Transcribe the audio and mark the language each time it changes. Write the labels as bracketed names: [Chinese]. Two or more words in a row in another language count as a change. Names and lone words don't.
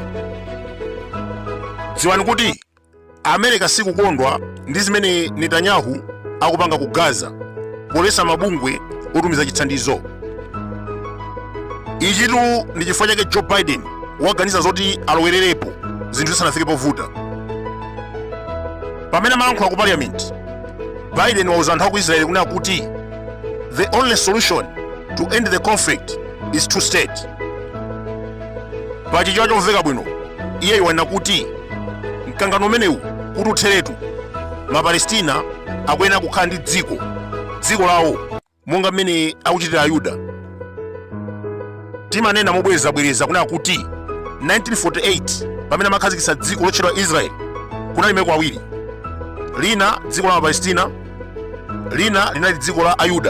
[Nyanja] Dziwani kuti America sikukondwa ndi zimene Netanyahu akupanga ku Gaza polesa mabungwe otumiza chithandizo. Ichitu ndi chifukwa chake Joe Biden waganiza zoti alowererepo zinthu zisanafike povuta. Pamene amayankhula ku parliament, Biden wauza anthu aku Israeli kunena kuti [English] the only solution to end the conflict is two states. [Nyanja] Pachichewa chomveka bwino, iye wanena kuti mkangano umenewu kuti utheretu, Mapalestina akuyenera kukhala ndi dziko lawo monga mmene akuchitira Ayuda. Timanena mobwerezabwereza kunena kuti 1948 pamene amakhazikitsa dziko lotchedwa Israeli kunali maiko awiri, lina dziko la Mapalestina, lina linali dziko la Ayuda.